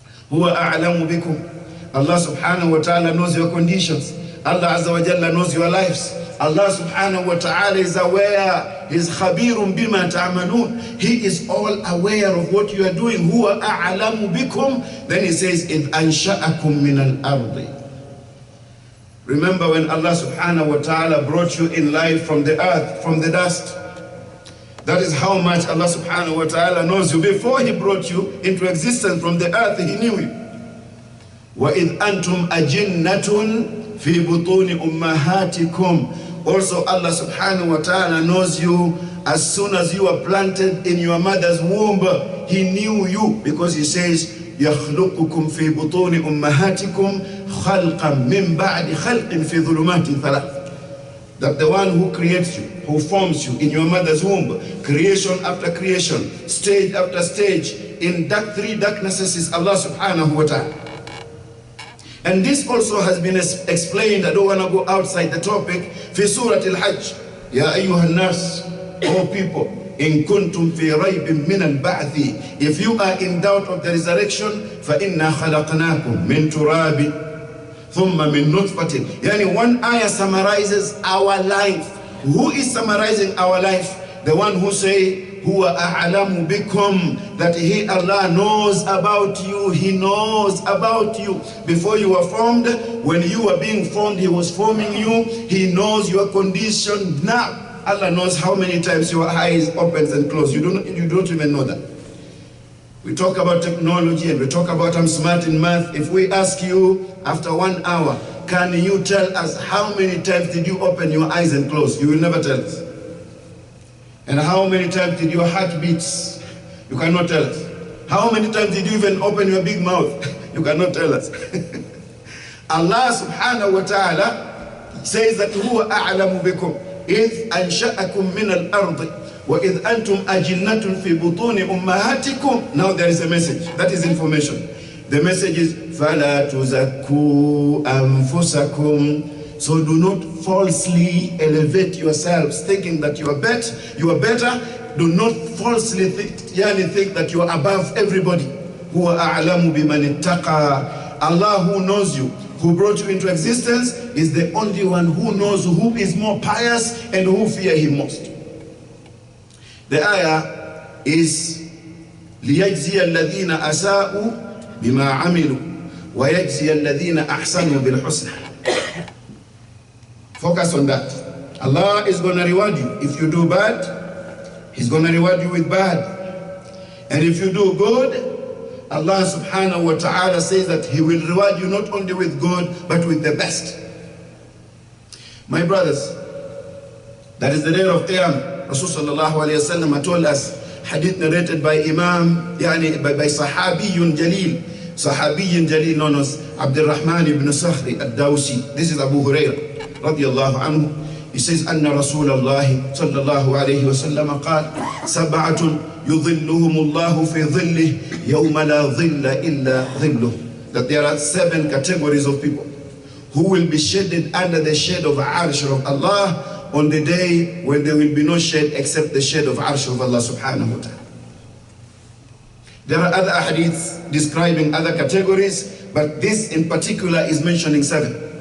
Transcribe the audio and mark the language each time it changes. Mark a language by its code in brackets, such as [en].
[ar] Huwa a'lamu bikum. [en] Allah subhanahu wa ta'ala knows your conditions. Allah azza wa jalla knows your lives. Allah subhanahu wa ta'ala is aware. He is [ar] khabirun bima ta'amalun. [en] He is all aware of what you are doing. [ar] Huwa a'lamu bikum. [en] Then he says, [ar] إِذْ أَنْشَأَكُم مِّنَ الْأَرْضِ. [en] Remember when Allah subhanahu wa ta'ala brought you in life from the earth, from the dust. That is how much Allah subhanahu wa ta'ala knows you. Before he brought you into existence from the earth, he knew you. [ar] وَإِذْ أَنْتُمْ أَجِنَّةٌ فِي بُطُونِ أُمَّهَاتِكُمْ. [en] Also Allah subhanahu wa ta'ala knows you as soon as you are planted in your mother's womb. He knew you because he says, [ar] يَخْلُقُكُمْ فِي بُطُونِ أُمَّهَاتِكُمْ خَلْقًا مِّن بَعْدِ خَلْقٍ فِي ظُلُمَاتٍ ثَلَاثٍ. [en] That the one who creates you, who forms you in your mother's womb, creation after creation, stage after stage, in three darknesses is Allah subhanahu wa ta'ala. And this also has been explained. I don't want to go outside the topic. [ar] في سورة الحج يا أيها الناس, [en] O people, [ar] إن كنتم في ريب من البعث, [en] if you are in doubt of the resurrection, [ar] فإنا خلقناكم من تراب ثم من نطفة. [en] Yani one ayah summarizes our life. Who is summarizing our life? The one who say, [ar] Huwa a'lamu bikum, [en] that he, Allah, knows about you. He knows about you. Before you were formed, when you were being formed, he was forming you. He knows your condition now. Allah knows how many times your eyes opens and close. You don't even know that. We talk about technology and we talk about I'm smart in math. If we ask you after 1 hour, can you tell us how many times did you open your eyes and close? You will never tell us. And how many times did your heart beat? You cannot tell us. How many times did you even open your big mouth? You cannot tell us. [ar] Allah subhanahu wa ta'ala [en] says that [ar] huwa a'lamu bikum إِذْ أَنْشَأَكُم مِّنَ الْأَرْضِ وَإِذْ أَنْتُمْ أَجِنَّةٌ فِي بُطُونِ أُمَّهَاتِكُمْ. [en] Now there is a message. That is information. The message is [ar] فَلَا تُزَكُّوا أَنفُسَكُمْ. [en] So do not falsely elevate yourselves thinking that you are better. Do not falsely think that you are above everybody. [ar] هُوَ أَعْلَمُ بِمَنِ اتَّقَى. [en] Allah who knows you, who brought you into existence, is the only one who knows who is more pious and who fear him most. The ayah is [ar] لِيَجْزِيَ الَّذِينَ أَسَاءُوا بِمَا عَمِلُوا وَيَجْزِيَ الَّذِينَ أَحْسَنُوا بِالْحُسْنَى. [en] Focus on that. Allah is going to reward you. If you do bad, He's going to reward you with bad. And if you do good, Allah subhanahu wa ta'ala says that He will reward you not only with good, but with the best. My brothers, that is the day of Qiyamah. Rasul sallallahu alayhi wa sallam told us, hadith narrated by Imam, by Sahabiyun Jalil, known as Abdul Rahman ibn Sakhri al-Dawsi. This is Abu Hurairah radiyallahu anhu. He says, [ar] أن رسول الله صلى الله عليه وسلم قال سبعة يظلهم الله في ظله يوم لا ظل إلا ظله. [en] That there are 7 categories of people who will be shaded under the shade of Arsh of Allah on the day when there will be no shade except the shade of Arsh of Allah subhanahu wa ta'ala. There are other hadiths describing other categories, but this in particular is mentioning 7.